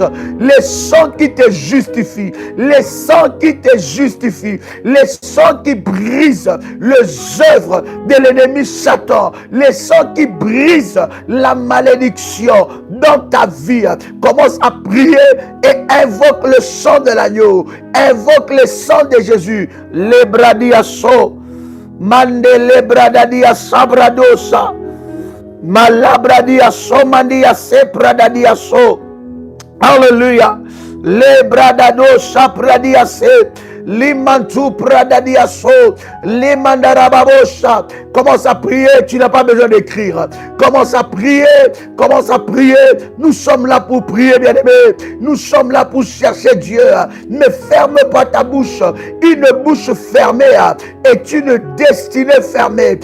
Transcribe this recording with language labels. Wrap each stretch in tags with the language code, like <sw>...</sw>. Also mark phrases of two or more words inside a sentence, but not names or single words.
<fr>Le sang qui te justifie, le sang qui te justifie, le sang qui brise les œuvres de l'ennemi Satan, les sangs qui brisent la malédiction dans ta vie. Commence à prier et invoque le sang de l'agneau, invoque le sang de Jésus. Lebradiaso, mande lebradadia sabradosa, malabradiaso mandia sepradiaso. Alléluia. Lebradadosa pradiase. Limantu pradadiaso, limandarababosa. Commence à prier, tu n'as pas besoin d'écrire. Commence à prier, commence à prier. Nous sommes là pour prier, bien-aimé. Nous sommes là pour chercher Dieu. Ne ferme pas ta bouche. Une bouche fermée est une destinée fermée.</fr>